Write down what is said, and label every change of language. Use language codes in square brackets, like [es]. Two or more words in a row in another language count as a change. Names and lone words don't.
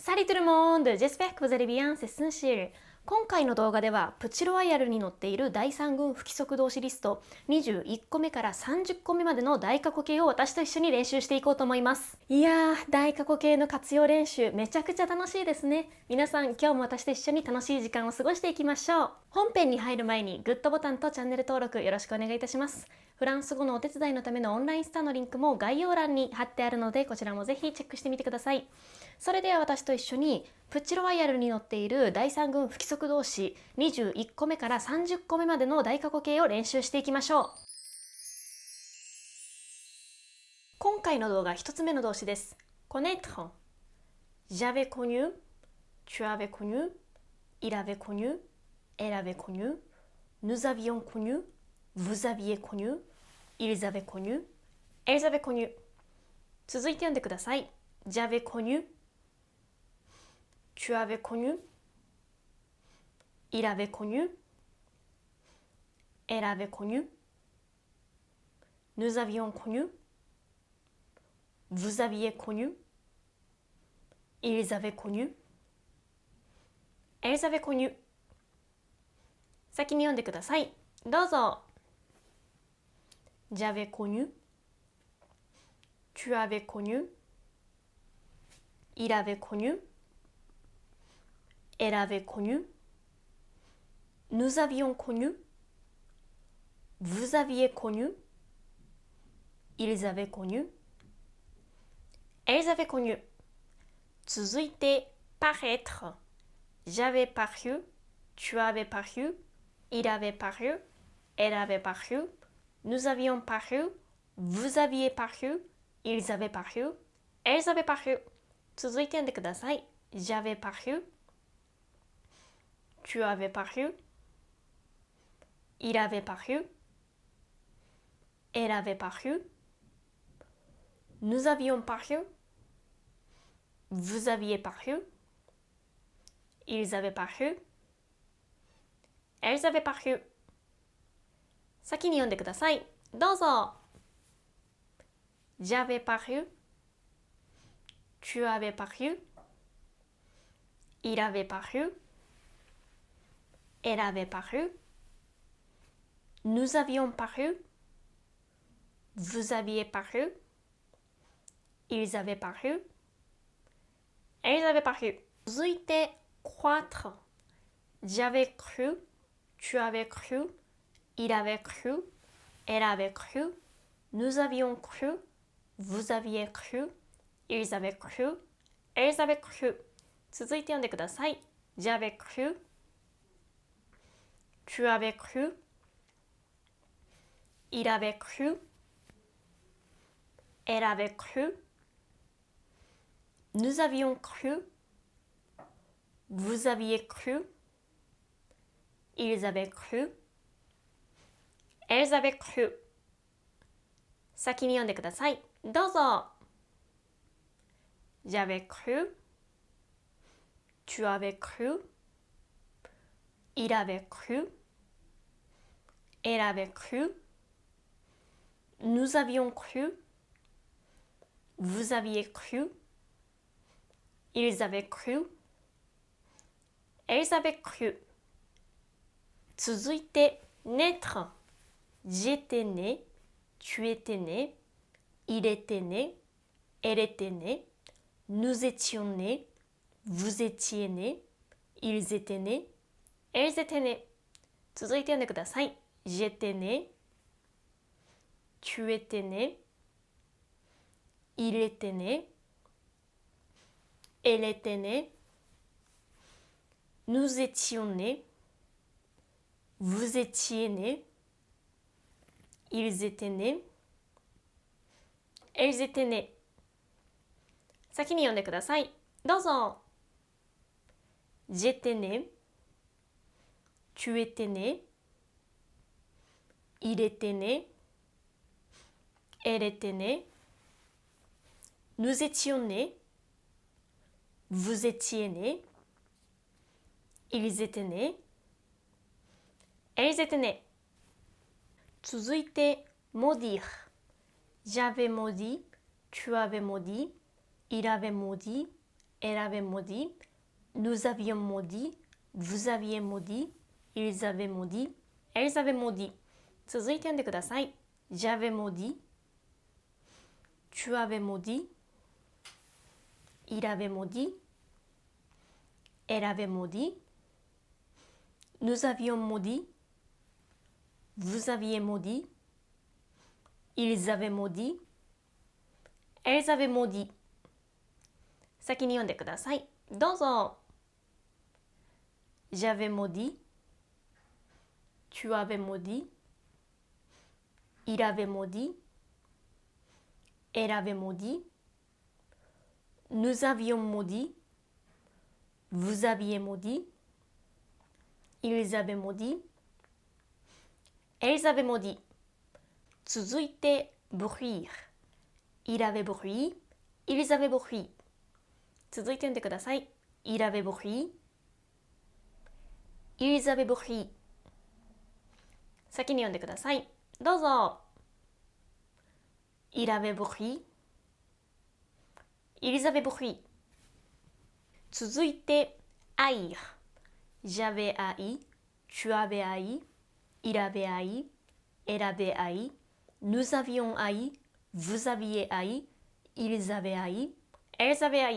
[fr] Salut tout le monde! J'espère que vous allez bien, c'est Sunshil。 [ja] 今回の動画では、プチロワイヤルに載っている第3群不規則動詞リスト21個目から30個目までの大過去形を私と一緒に練習していこうと思います。いやー、大過去形の活用練習めちゃくちゃ楽しいですね。皆さん、今日も私と一緒に楽しい時間を過ごしていきましょう。本編に入る前にグッドボタンとチャンネル登録よろしくお願いいたします。フランス語のお手伝いのためのオンラインスタのリンクも概要欄に貼ってあるので、こちらもぜひチェックしてみてください。それでは私と一緒にプチロワイヤルに載っている第3群不規則動詞21個目から30個目までの大過去形を練習していきましょう。今回の動画1つ目の動詞です。 [fr] connaître。j'avais connu, tu avais connu, il avait connu, elle avait connu, nous avions connu, vous aviez connu, ils avaient connu, elles avaient connu。 [ja] 続いて読んでください。 [fr] j'avais connu, tu avais connu, il avait connu, elle avait connu, nous avions connu, vous aviez connu, ils avaient connu, elles avaient connu。 [ja] 先に読んでください。 [fr] どうぞ。j'avais connu, tu avais connu, il avait connu, elle avait connu, nous avions connu, vous aviez connu, ils avaient connu, elles avaient connu。続いて、paraître。j'avais paru, tu avais paru, il avait paru, elle avait paru, nous avions paru, vous aviez paru, ils avaient paru, elles avaient paru。 [ja] 続いて読んでください。 [fr] j'avais paru, tu avais paru, il avait paru, elle avait paru, nous avions paru, vous aviez paru, ils avaient paru, elles avaient paru。 [ja] 先に読んでください。 [fr] どうぞ。j'avais paru, tu avais paru, il avait paru, elle avait paru, nous avions paru, vous aviez paru, ils avaient paru, elles avaient paru。続いて、croître。j'avais cru, tu avais cru, il avait cru, elle avait cru, nous avions cru, vous aviez cru, ils avaient cru, elles avaient cru。 [ja] 続いて読んでください。 [fr] j'avais cru, tu avais cru, il avait cru, elle avait cru, nous avions cru, vous aviez cru, ils avaient cru, elles avaient cru。 [ja] 先に読んでください。 [fr] どうぞ。j'avais cru, tu avais cru, il avait cru, elle avait cru, nous avions cru, vous aviez cru, ils avaient cru, elles avaient cru。続いて、naître。j'étais né, tu étais né, il était né, elle était née, nous étions nés, vous étiez nés, ils étaient nés, elles étaient nés。 [ja] 続いて読んでください。 [fr] j'étais né, tu étais né, il était né, elle était née, nous étions nés, vous étiez nés, ils étaient nés, elles étaient nés。 [ja] 先に読んでください。 [fr] どうぞ。j'étais né, tu étais né, il était né, elle était née, nous étions nés, vous étiez nés, ils étaient nés, elles étaient nés。続いて、maudire。j'avais maudit, tu avais maudit, il avait maudit, elle avait maudit, nous avions maudit, vous aviez maudit, ils avaient maudit, elles avaient maudit。 [ja] 続いて読んでください。 [fr] J'avais maudit, tu avais maudit, il avait maudit, elle avait maudit, nous avions maudit, vous aviez maudit, ils avaient maudit, elles avaient maudit。 [ja] 先に読んでください。 [fr] どうぞ。J'avais maudit, tu avais maudit, il avait maudit, elle avait maudit, nous avions maudit, vous aviez maudit, ils avaient maudit, elles avaient maudit。続いて、bruire。Il avait bruit, ils avaient bruit。 [ja] 続いて読んでください。 [fr] Il avait bruit, ils avaient bruit。 [ja] 先に読んでください。どうぞ。 [fr] Il avait bruit, ils avaient bruit。続いて、haïr。J'avais haï, tu avais haï, il avait haï, elle avait haï, nous avions haï, vous aviez haï, ils avaient haï, elles avaient haï。